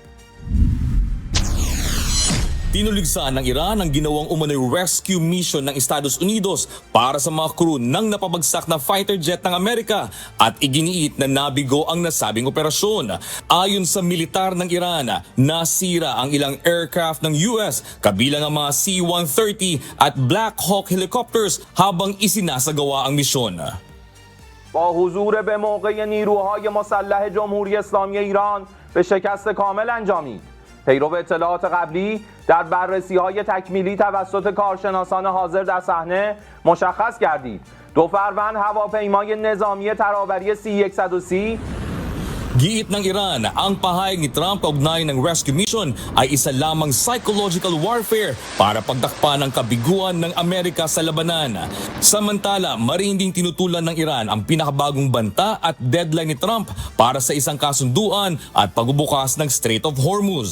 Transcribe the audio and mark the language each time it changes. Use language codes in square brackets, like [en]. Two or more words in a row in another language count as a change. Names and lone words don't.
[tl] Tinuligsan ng Iran ang ginawang umano'y [en] rescue mission [tl] ng Estados Unidos para sa mga crew ng napabagsak na [en] fighter jet [tl] ng Amerika at iginiit na nabigo ang nasabing operasyon. Ayon sa militar ng Iran, nasira ang ilang aircraft ng US kabilang ang mga C-130 at Black Hawk helicopters habang isinasagawa ang misyon. [fa] با حضور به موقع نیروهای مسلح جمهوری اسلامی ایران به شکست کامل انجامید. پیرو اطلاعات قبلی در بررسی‌های تکمیلی توسط کارشناسان حاضر در صحنه مشخص گردید 2 فروند هواپیمای نظامی ترابری C-130 [tl] Giit ng Iran, ang pahayag ni Trump kaugnay ng [en] rescue mission [tl] ay isa lamang [en] psychological warfare [tl] para pagtakpan ng kabiguan ng Amerika sa labanan. Samantala, marinding tinutulan ng Iran ang pinakabagong banta at deadline ni Trump para sa isang kasunduan at pagbubukas ng Strait of Hormuz.